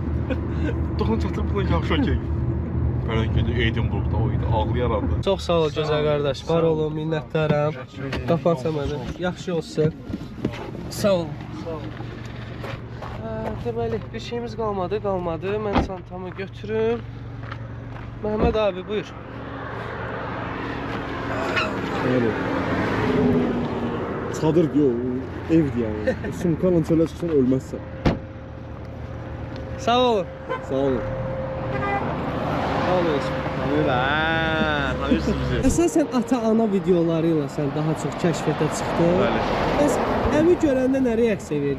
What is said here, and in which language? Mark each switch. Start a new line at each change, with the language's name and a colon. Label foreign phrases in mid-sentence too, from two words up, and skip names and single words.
Azerbaijani: Doğan çatır bundan yavşak yeyir. Fələn gündə Edinburghda o idi, ağlayaram da. Çox sağ ol gözəl qardaş. Var olun, minnətdaram. Qapansa mənə. Yaxşı olsun. Sağ ol. Deməli, bir şeyimiz qalmadı. Mən çantamı götürüm. Məhəmməd abi, buyur.
Turkish: Yani çadır diyor, evdi yani.
Azerbaijani: Sumkanla çölə çıxsan ölməzsən. Sağ olun. Sağ olun. Sağ olun. Tanıyırsınız bizi. Əsasən ata-ana videoları ilə sən daha çox kəşfətə çıxdın. Bəli. Bəs əmi görəndə nə reaksiya verdi?